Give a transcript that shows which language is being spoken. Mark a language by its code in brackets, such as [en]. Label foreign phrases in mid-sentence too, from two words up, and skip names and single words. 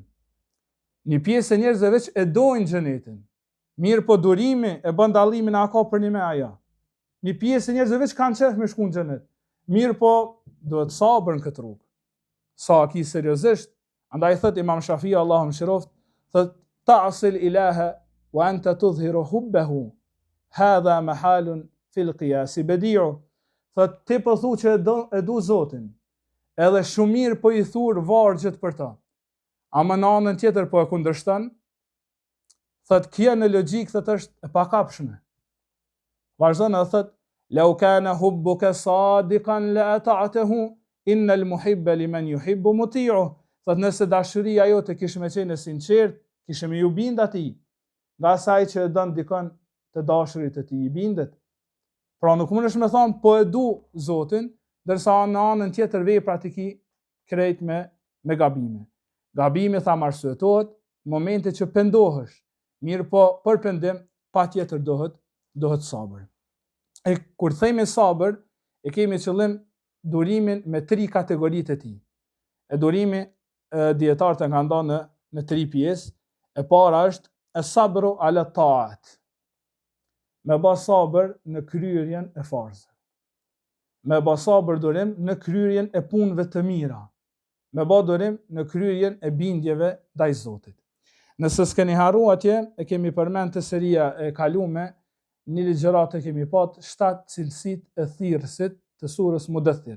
[sq] Një pjesë e njerëzve veç e dojnë xhenetin. Mirë po durimi e bën dallimin a ka për një me aja. Një pjesë e njerëzve veç kanë qef me shku në xhenet. Mirë po duhet sabër në këtë rrugë. Sa aki seriozisht, andaj thot Imam Shafii Allahu mëshiroft, thot [ar] تعصي الإله وأنت تظهر حبه. هذا محال في القياس بديع. [sq] Thot ti po thu që e du Zotin. Edhe shumë mirë po i thur vargjet për ta. Ama në anën tjetër po e kundërshton. Thot kjo në logjik thot është e pakapshme. Vazhdon edhe thot [ar] لو كان حبك صادقا لأطعته إن المحب لمن يحب مطيع. [sq] Thot nëse dashuria jote kishte më qenë e sinqert, kishe më ju bind atij. Nga asaj që e don dikon të dashurit të tij i bindet. Pra nuk mundesh me thonë po e du Zotin, ndërsa në anën tjetër veprat i ki krejt me gabime. Gabime tha arsyetohet në momente që pendohesh. Mirë po për pendim patjetër dohet sabër. E kur themi sabër, e kemi qëllim durimin me 3 kategoritë e tij. E durimi dietarët e kanë ndarë në 3 pjesë. E para është [ar] الصبر على الطاعات. [sq] Me ba sabër në kryerjen e farzave. Me ba sabër durim në kryerjen e punëve të mira. Me ba durim në kryerjen e bindjeve ndaj Zotit. Nëse s'keni harru atje, e kemi përmend të seria e kalume, një ligjërat e kemi pat 7 cilësit e thirrësit të surës Mudaththir.